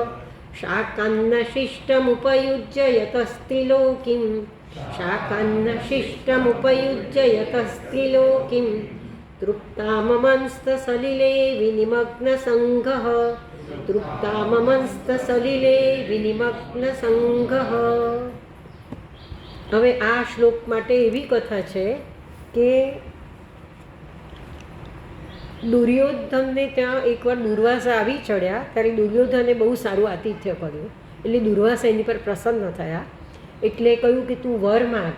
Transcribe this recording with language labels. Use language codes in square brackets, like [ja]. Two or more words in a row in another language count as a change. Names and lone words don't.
[sa] शाकान्नशिष्टमुपयुज्य यतस्त्रिलोकीं शाकान्नशिष्टमुपयुज्य यतस्त्रिलोकीं तृप्ताममंस्तसलिले विनिमग्नसङ्घः तृप्ताममंस्तसलिले विनिमग्नसङ्घः. [gu] હવે આ શ્લોક માટે એવી કથા છે કે દુર્યોધનને ત્યાં એકવાર દુર્વાસા આવી ચડ્યા ત્યારે દુર્યોધને બહુ સારું આતિથ્ય કર્યું. એટલે દુર્વાસા એની પર પ્રસન્ન થયા. એટલે કહ્યું કે તું વર માગ.